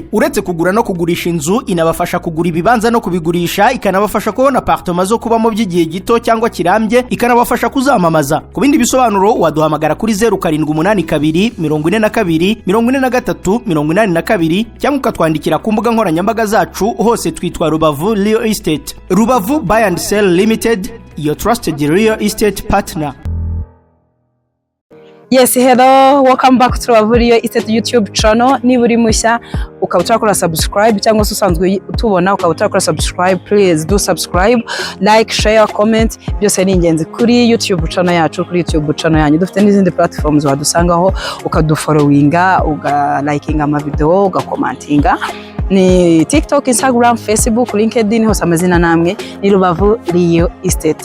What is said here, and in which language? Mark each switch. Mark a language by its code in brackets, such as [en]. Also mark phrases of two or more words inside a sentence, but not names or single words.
[rw] Uretse kugura no kugurisha inzu, inabafasha kugura ibibanza no kubigurisha, ikanabafasha kubona apartment zo kubamo by'igihe gito cyangwa kirambye, ikanabafasha kuzamamaza. Ku bindi bisobanuro waduhamagara kuri 0782 42 43 82 cyangwa ukatwandikira ku mbuga nkoranyambaga zacu, hose twitwa Rubavu Real Estate. [en] Rubavu Buy and Sell Limited, your trusted real estate partner. Yes, hello, welcome back to Rubavu Real Estate YouTube channel. [rw] Niba uri mushya ukaba utakora subscribe cyangwa se usanzwe utubona ukaba utakora subscribe, [en] please do subscribe, like, share, comment. [rw] Byose ni ingenzi kuri [en] YouTube channel [rw] yacu, kuri [en] YouTube channel [rw] yanyu. Dufite n'izindi platforms wadusangaho, ukadufollowinga, ugalikinga ama video, ugakomentinga. Ni TikTok, Instagram, Facebook, LinkedIn, hose amazina namwe ni Rubavu Real Estate.